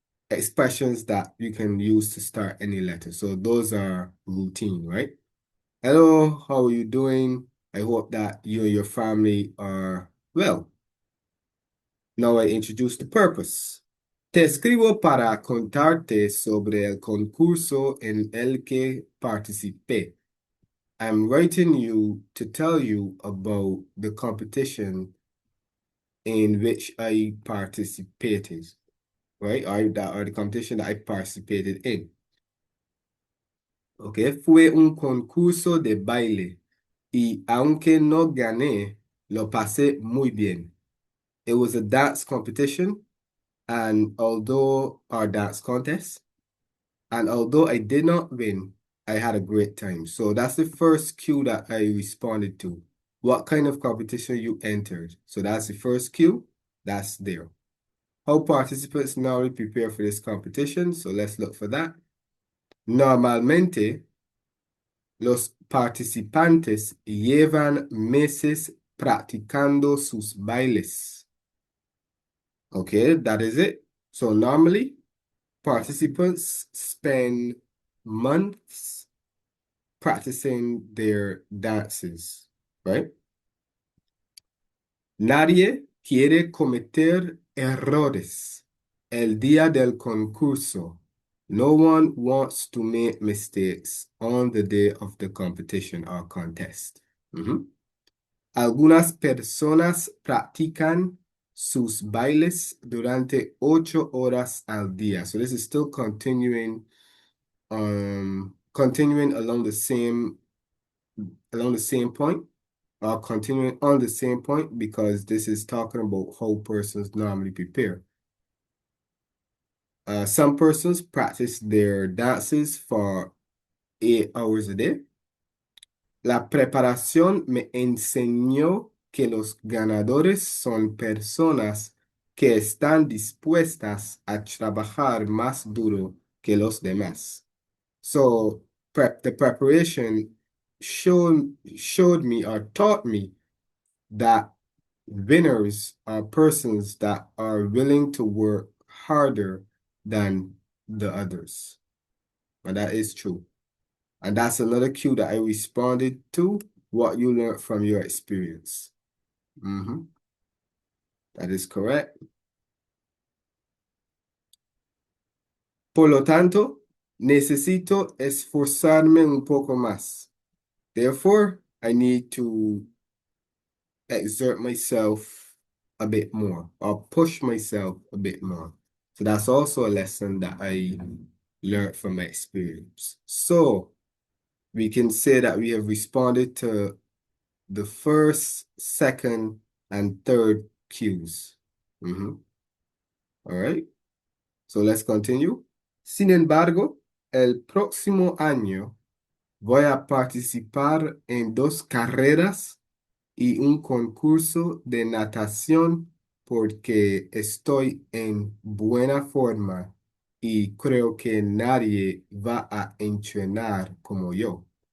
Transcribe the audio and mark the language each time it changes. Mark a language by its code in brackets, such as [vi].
[en] expressions that you can use to start any letter. So those are routine, right? Hello, how are you doing? I hope that you and your family are well. Now I introduce the purpose. [es] Te escribo para contarte sobre el concurso en el que participé. [en] I'm writing you to tell you about the competition in which I participated, right? Or the competition that I participated in. [es] Okay, fue un concurso de baile y aunque no gané, lo pasé muy bien. [en] It was a dance competition and although our dance contest, and although I did not win, I had a great time. So that's the first cue that I responded to. What kind of competition you entered? So that's the first cue. That's there. How participants normally prepare for this competition? So let's look for that. [es] Normalmente, los participantes llevan meses practicando sus bailes. [en] Okay, that is it. So normally, participants spend months practicing their dances, right? [es] Nadie quiere cometer errores el día del concurso. [en] No one wants to make mistakes on the day of the competition or contest. [es] Algunas personas practican sus bailes durante 8 horas al día. [en] So this is still continuing along the same point, or continuing on the same point, because this is talking about how persons normally prepare. Some persons practice their dances for 8 hours a day. [es] La preparación me enseñó que los ganadores son personas que están dispuestas a trabajar más duro que los demás. [en] So the preparation showed me or taught me that winners are persons that are willing to work harder than the others. And that is true. And that's another cue that I responded to, what you learned from your experience. That is correct. [es] Por lo tanto, necesito esforzarme un poco más. [en] Therefore, I need to exert myself a bit more or push myself a bit more. So that's also a lesson that I learned from my experience. So we can say that we have responded to the first, second, and third cues. All right. So let's continue. [es] Sin embargo, el próximo año voy a participar en 2 carreras y un concurso de natación porque estoy en buena forma y creo que nadie va a entrenar como yo.